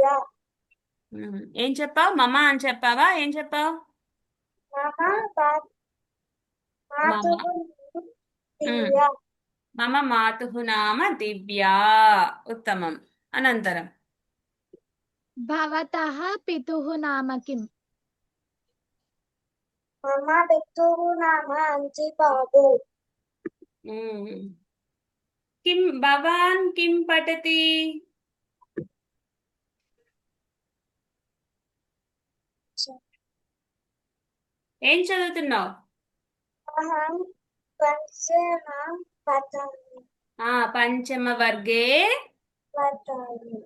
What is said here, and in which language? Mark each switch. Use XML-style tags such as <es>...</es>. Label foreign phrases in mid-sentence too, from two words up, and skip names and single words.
<te>ఏం చెప్పావు? మమ అని చెప్పావా? ఏం చెప్పావు? దివ్య.</te> <sa>మమ మాతుః నామ దివ్య. ఉత్తమం. అనంతరం భవతః పితుః నామ కిం? మమ పితుః నామ అంజిబాబు. కిం భవాన్ కిం పఠతి?</sa> <te>ఏం చదువుతున్నావు?</te> <sa>అహం పంచమ పఠామి. పంచమ వర్గే పఠామి.</sa>